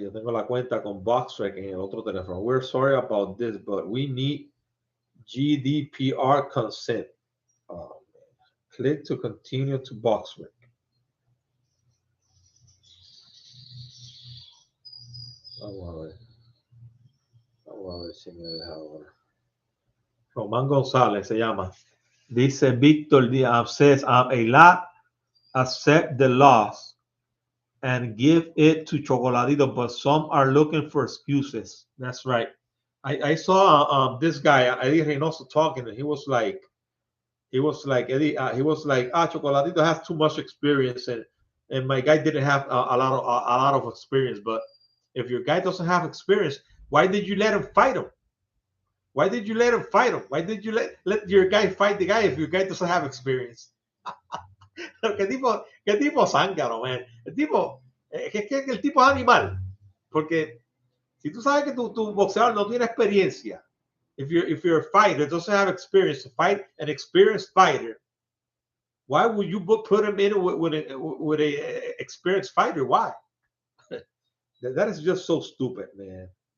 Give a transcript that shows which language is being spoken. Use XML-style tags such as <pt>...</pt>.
<es>Yo tengo la cuenta con BoxRec en el otro teléfono.</es> <en>We're sorry about this, but we need GDPR consent. Click to continue to BoxRec.</en> <es>Vamos a ver si me deja ahora. Román González se llama.</es> <en>Dice Víctor Díaz says, a lot accept the loss. and give it to Chocolatito, but some are looking for excuses. That's right. I saw this guy Eddie Reynoso talking, and Eddie, he was like, Chocolatito has too much experience, and my guy didn't have a lot of experience. But if your guy doesn't have experience, why did you let him fight him? Why did you let him fight him? Why did you let your guy fight the guy if your guy doesn't have experience?</en> <es>Qué tipo zángano, man. El tipo, que el tipo es animal. Porque si tú sabes que tu boxeador no tiene experiencia,</es> <en>if you're a fighter that doesn't have experience to fight an experienced fighter, why would you put him in with a experienced fighter? Why? That is just so stupid, man.</en>